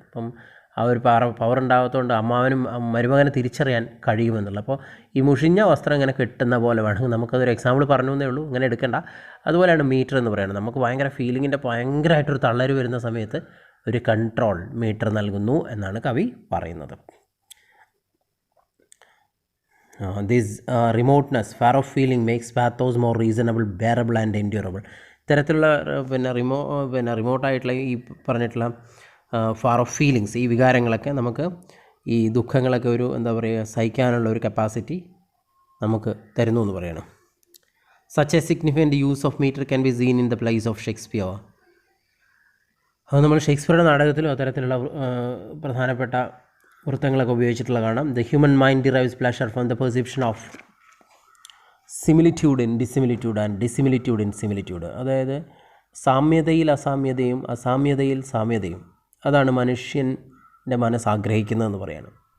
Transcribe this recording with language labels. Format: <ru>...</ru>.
<ml>അപ്പം ആ ഒരു പവർ ഉണ്ടാകാത്തതുകൊണ്ട് അമ്മാവനും മരുമകനെ തിരിച്ചറിയാൻ കഴിയുമെന്നുള്ളത്. അപ്പോൾ ഈ മുഷിഞ്ഞ വസ്ത്രം ഇങ്ങനെ കെട്ടുന്ന പോലെ വേണം, നമുക്കതൊരു എക്സാമ്പിൾ പറഞ്ഞു എന്നേ ഉള്ളൂ, ഇങ്ങനെ എടുക്കേണ്ട. അതുപോലെയാണ് മീറ്റർ എന്ന് പറയുന്നത്. നമുക്ക് ഭയങ്കര ഫീലിങ്ങിൻ്റെ ഭയങ്കരമായിട്ടൊരു തള്ളൽ വരുന്ന സമയത്ത് ഒരു കൺട്രോൾ മീറ്റർ നൽകുന്നു എന്നാണ് കവി പറയുന്നത്.</ml> <en>This remoteness, far off feeling makes pathos more reasonable, bearable and endurable.</en> <ml>ഇത്തരത്തിലുള്ള പിന്നെ റിമോട്ടായിട്ടുള്ള ഈ പറഞ്ഞിട്ടുള്ള ഫാർ ഓഫ് ഫീലിങ്സ്, ഈ വികാരങ്ങളൊക്കെ നമുക്ക് ഈ ദുഃഖങ്ങളൊക്കെ ഒരു എന്താ പറയുക സഹിക്കാനുള്ള ഒരു കപ്പാസിറ്റി നമുക്ക് തരുന്നു എന്ന് പറയണം.</ml> <en>Such a significant use of meter can be seen in the plays of Shakespeare.</en> <ml>അത് നമ്മൾ ഷേക്സ്പിയറുടെ നാടകത്തിലും അത്തരത്തിലുള്ള പ്രധാനപ്പെട്ട വൃത്തങ്ങളൊക്കെ ഉപയോഗിച്ചിട്ടുള്ള കാണാം.</ml> <en>The human mind derives pleasure from the perception of similitude in dissimilitude and dissimilitude in similitude.</en> <ml>അതായത് സാമ്യതയിൽ അസാമ്യതയും അസാമ്യതയിൽ സാമ്യതയും, അതാണ് മനുഷ്യൻ്റെ മനസ്സ് ആഗ്രഹിക്കുന്നതെന്ന് പറയണം.</ml>